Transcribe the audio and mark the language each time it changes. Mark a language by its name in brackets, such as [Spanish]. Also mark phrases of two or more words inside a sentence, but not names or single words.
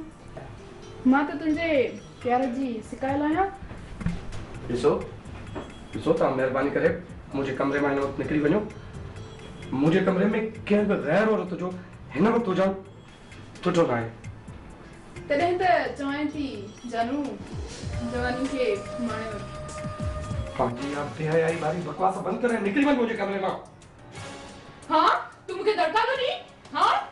[Sindhi] मां त तुंहिंजे प्यार जी शिकायल आहियां। ॾिसो तव्हां महिरबानी करे मुंहिंजे कमरे मां हिन वक़्तु निकिरी वञो। मुंहिंजे कमरे में कंहिं बि गैर औरत जो हिन वक़्तु हुजणु सुठो न आहे। तॾहिं त चवां थी जानू जवानी खे माणे वठ। पंहिंजी आप बेहयाई वारी बकवास बंदि करे निकिरी वञ मुंहिंजे कमरे मां। हाँ तू मूंखे दड़का तो नी? हाँ